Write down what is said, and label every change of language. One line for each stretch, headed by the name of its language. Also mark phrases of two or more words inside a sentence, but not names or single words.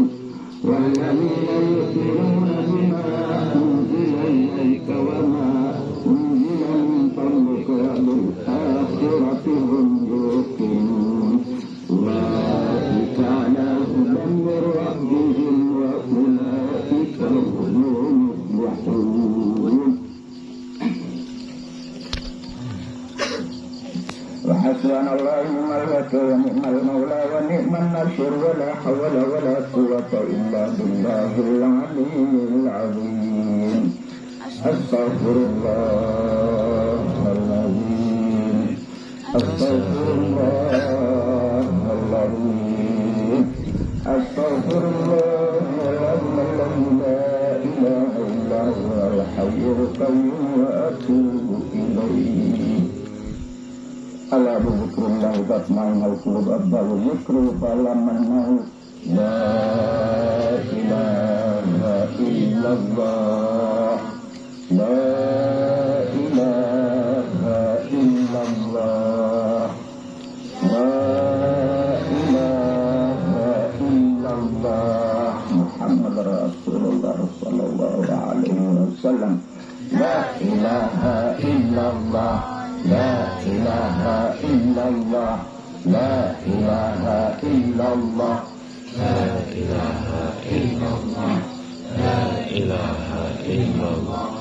Arabic: والذين يؤمنون بما أنزل إليك وما أنزل من قبلك وبالآخرة هم يوقنون. أولئك على هدى من ربهم وأولئك هم المفلحون. حسبنا الله ونعم الوكيل ونعم المولى ونعم النصير ولا حول ولا قوة إلا بالله العلي العظيم. Astaghfirullahaladzim. Astaghfirullahaladzim. أستغفر الله العظيم لا إله إلا هو الحي القيوم وأتوب إليه. ألا بذكر الله تطمئن القلوب. أفضل الذكر فلمن لا إله إلا الله. لا إله إلا الله. لا إله إلا الله. محمد رسول الله صلى الله عليه وسلم. لا إله إلا الله لا إله إلا الله. لا إله إلا الله. لا إله إلا الله لا إله إلا الله.